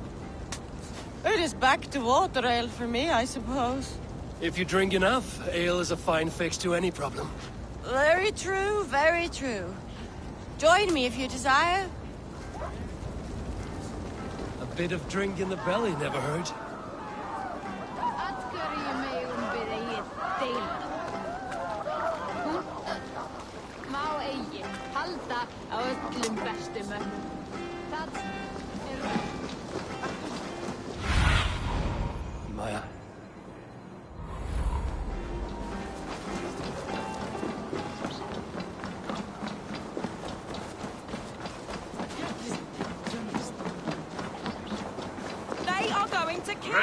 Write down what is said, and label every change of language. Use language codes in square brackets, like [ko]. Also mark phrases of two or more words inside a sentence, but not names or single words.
[en] It is back to water ale for me, I suppose. If you drink enough, ale is a fine fix to any problem. Very true, very true. Join me if you desire. A bit of drink in the belly never hurt. [is] Má eigi halda á öllum bestu mönnum. Það Maya. [en] They are going to kill